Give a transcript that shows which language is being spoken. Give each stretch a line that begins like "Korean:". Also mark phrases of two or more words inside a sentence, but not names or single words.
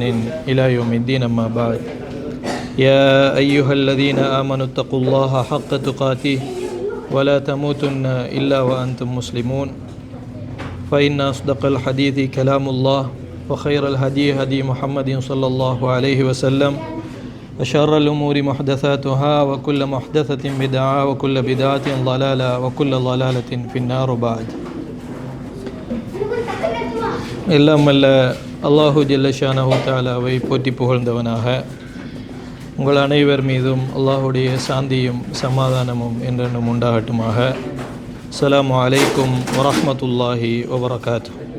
Arabic: إلى يوم الدين أما بعد يا أيها الذين آمنوا اتقوا الله حق تقاته ولا تموتن إلا وأنتم مسلمون فإن أصدق الحديث كلام الله وخير الهدي هدي محمد صلى الله عليه وسلم وشر الأمور محدثاتها وكل محدثة بدعة وكل بدعة ضلالة وكل ضلالة في النار بعد.
Tamil: எல்லாம் வல்ல
Arabic: الله جل شأنه
Tamil: தஆலாவை போற்றி புகழ்ந்தவனாக உங்கள் அனைவர் மீதும் அல்லாஹுடைய சாந்தியும் சமாதானமும் என்றென்றும் உண்டாகட்டுமாக.
Arabic: السلام عليكم ورحمة الله وبركاته.